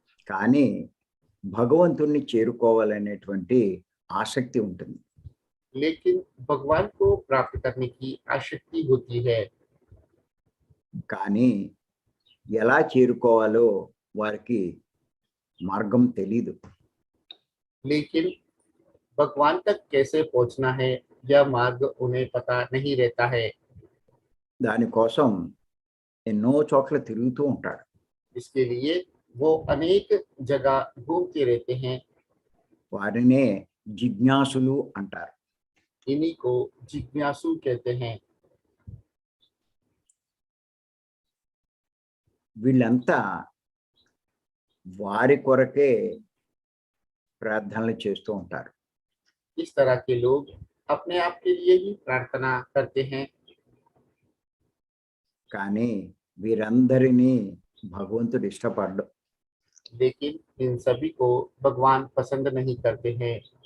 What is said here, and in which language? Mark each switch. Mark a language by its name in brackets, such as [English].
[Telugu] కానీ భగవంతుణ్ణి చేరుకోవాలనేటువంటి ఆసక్తి ఉంటుంది. [Hindi] लेकिन भगवान को प्राप्त करने की आसक्ति होती है। [Telugu] కానీ ఎలా చేరుకోవాలో వారికి మార్గం తెలీదు. [Hindi] लेकिन भगवान तक कैसे पहुंचना है यह मार्ग उन्हें पता नहीं रहता है। [Telugu] దానికోసం ఎన్నో చోట్ల తిరుగుతూ ఉంటాడు. [Hindi] इसके लिए वो अनेक जगह घूमते रहते हैं। [Telugu] వారినే జిజ్ఞాసులు అంటారు. [Hindi] इन्हीं को जिज्ञासु कहते हैं। [Telugu] వీళ్ళంతా వారి కొరకే ప్రార్థనలు చేస్తూ ఉంటారు. [Hindi] इस तरह के लोग अपने आप के लिए ही प्रार्थना करते हैं, [Telugu] కానీ వీరందరినీ భగవంతుడు ఇష్టపడ్డు. [Hindi] लेकिन इन सभी को भगवान पसंद नहीं करते हैं।